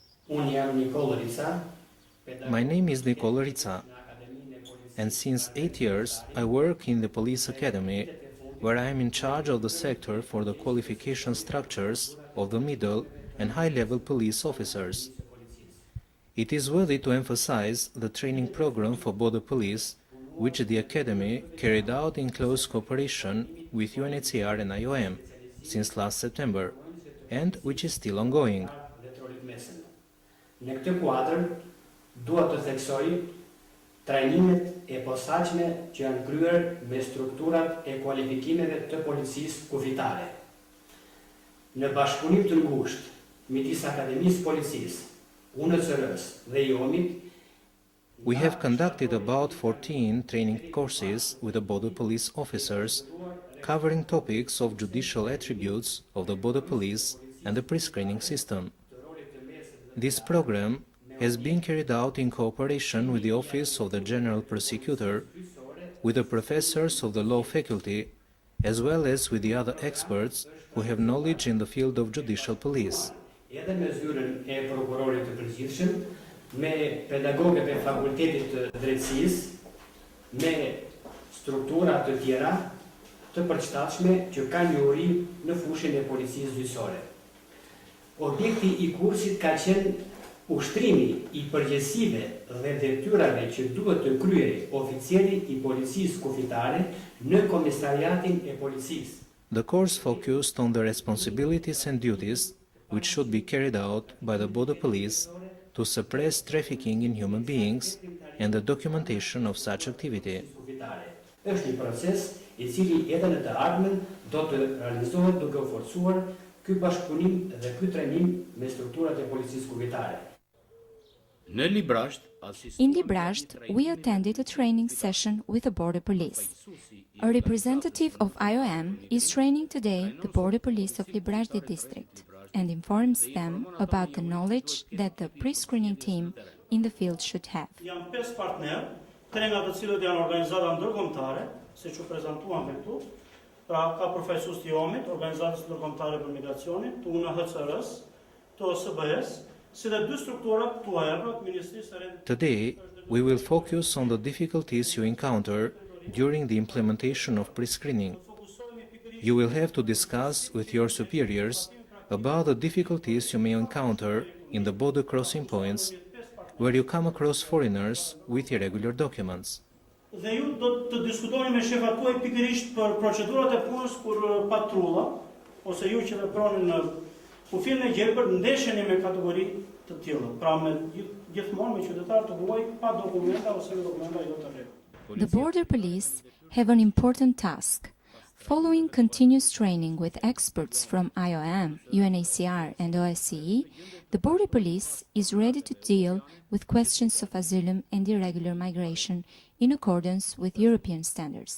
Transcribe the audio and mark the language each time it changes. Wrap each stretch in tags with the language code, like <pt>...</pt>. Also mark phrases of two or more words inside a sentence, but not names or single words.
<en>My name is Nicole Rița, and since 8 years I work in the police academy, where I am in charge of the sector for the qualification structures of the middle and high-level police officers. It is worthy to emphasize the training program for border police, which the academy carried out in close cooperation with UNHCR and IOM since last September, and which is still ongoing.</en> <sq>Në këtë kuadër, duhet të theksoj trajnimet e posaçme që janë kryer me strukturat e kualifikimeve të policisë kufitare. Në bashkëpunim të ngushtë midis Akademisë Policisë, UNHCR-s dhe IOM-it,</sq> <en>we have conducted about 14 training courses with the border police officers, covering topics of judicial attributes of the border police and the pre-screening system. This program has been carried out in cooperation with the Office of the General Prosecutor, with the professors of the law faculty, as well as with the other experts who have knowledge in the field of judicial police.</en> <sq>Edhe me zyrën e prokurorit të përgjithshëm, me pedagogët e fakultetit të drejtësisë, me struktura të tjera të përshtatshme që kanë njohuri në fushën e policisë gjyqësore. Objekti I kursit ka qenë ushtrimi I përgjegjësive dhe detyrave që duhet të kryejë oficeri I policisë kufitare në komisariatin e policisë.</sq> <en>The course focused on the responsibilities and duties which should be carried out by the border police to suppress trafficking in human beings and the documentation of such activity.</en> <sq>Është një proces I cili edhe në të ardhmen do të realizohet duke u forcuar ky bashkëpunim dhe ky trajnim me strukturat e policisë kufitare.</sq> <en>In Librazhd, we attended a training session with the border police. A representative of IOM is training today the border police of Librazhd district and informs them about the knowledge that the pre-screening team in the field should have.</en> <sq>Janë 5 partner, 3 nga të cilët janë organizata ndërkombëtare, siç u prezantuam këtu. Pra ka përfaqësues të IOM-it, Organizatës Ndërkombëtare për Migracionin, të UNHCR-s, të OSBE-s, si dhe 2 struktura tuaja, pra Ministrisë së Rendit.</sq> <en>Today, we will focus on the difficulties you encounter during the implementation of pre-screening. You will have to discuss with your superiors about the difficulties you may encounter in the border crossing points where you come across foreigners with irregular documents.</en> <sq>Dhe ju do të diskutoni me shefat tuaj pikërisht për procedurat e punës kur patrulla ose ju që veproni në kufillin e gjelbër ndesheni me kategori të tilla, pra me gjithmonë me qytetar të huaj pa dokumenta ose me dokumenta jo të rregull.</sq> <en>The border police have an important task. Following continuous training with experts from IOM, UNHCR and OSCE, the border police is ready to deal with questions of asylum and irregular migration in accordance with European standards.</en>